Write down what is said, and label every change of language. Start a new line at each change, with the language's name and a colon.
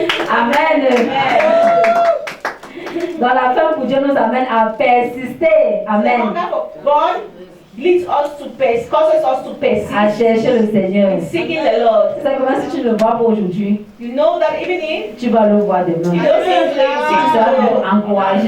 French: Amen. Dans la faim pour Dieu nous amène à persister. Amen.
English: Hunger for God leads us to causes us to persist
French: À chercher le Seigneur.
English: in seeking the Lord.
French: C'est comment si tu ne le vois pas aujourd'hui,
English: You know that even if
French: tu vas le voir
English: you
French: demain.
English: don't see Him,
French: Tu seras toujours encouragé